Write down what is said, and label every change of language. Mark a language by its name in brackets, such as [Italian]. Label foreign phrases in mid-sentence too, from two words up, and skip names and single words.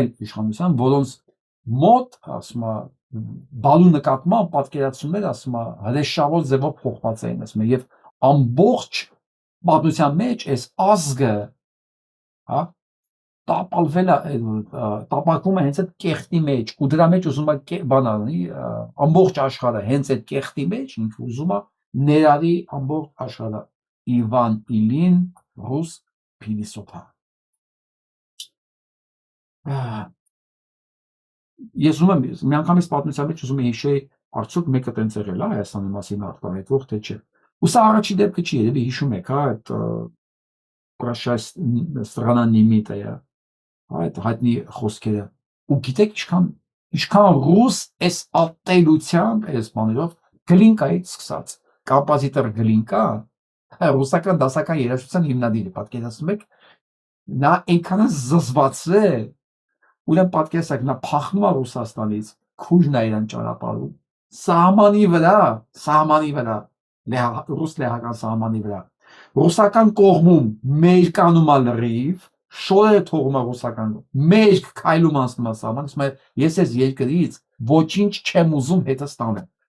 [Armenian] իշխանության, որոնց մոտ, ասում է բալու նկատմամբ պատկերացումները, ասում է հրեշավոր ձևով փոխված էին, ասում է, եւ ամբողջ պատմության մեջ այս ազգը, հա, տապալվել է, տապակվում է հենց այդ կեղտի մեջ, ու դրա մեջ ուզում է բան անի, ամբողջ աշխարհը հենց այդ կեղտի մեջ, ինքը ուզում է ներառի ամբողջ աշխարհը։ Իվան Իլին, ռուս փիլիսոփա։ Ես ուզում եմ միանգամից պատմության մեջ ուզում եմ հիշեի արդյոք մեկը տենց եղել է Հայաստանի մասին արտահայտվող թե չէ։ Ու սա առաջի դեպքը չի, երևի հիշում եք, հա, այդ [Russian] Прощай страна немитая, [Armenian] այդ հայտնի խոսքերը։ Ու գիտեք ինչքան ռուս էս ատելությամբ էս բաներով Գլինկայից սկսած, կոմպոզիտոր Գլինկա, ռուսական դասական երաժշտության հիմնադիրը, պատկերացնում եք, նա այնքան զզված է, ուրեմն պատկերացեք, նա փախնում է Ռուսաստանից, քույրն է իրան ճանապարհում, սահմանի վրա, ռուս-լեհական սահմանի վրա, ռուսական կողմում մերկանում է լրիվ, շորերը թողում է ռուսական, մերկ քայլում անցնում է սահման, ասում է, ես այս երկրից ոչինչ չեմ ուզում հետս տանեմ։